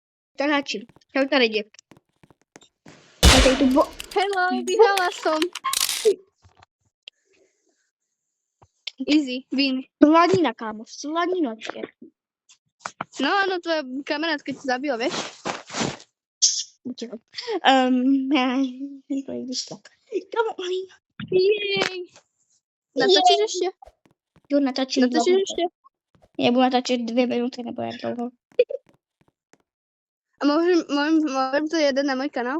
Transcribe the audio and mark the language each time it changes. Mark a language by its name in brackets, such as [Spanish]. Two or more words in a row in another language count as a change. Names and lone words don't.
[Czech] natáčím. Čau tady lidi. Hello, [Slovak] vyhrala som. [English] Easy, win. [Slovak] Slanina, kámo, slanina. No áno, tvoja kamarátka ti zabila, vieš? [Czech] To je když tak. Kámo, [Slovak] Jej. Natáčíš ešte? [Czech] Jo, natáčím [Slovak] Natáčíš ešte? [Czech] Já budu natáčet 2 minuty, nebo jak dlouho. [Slovak] A môžem to jeden na môj kanál?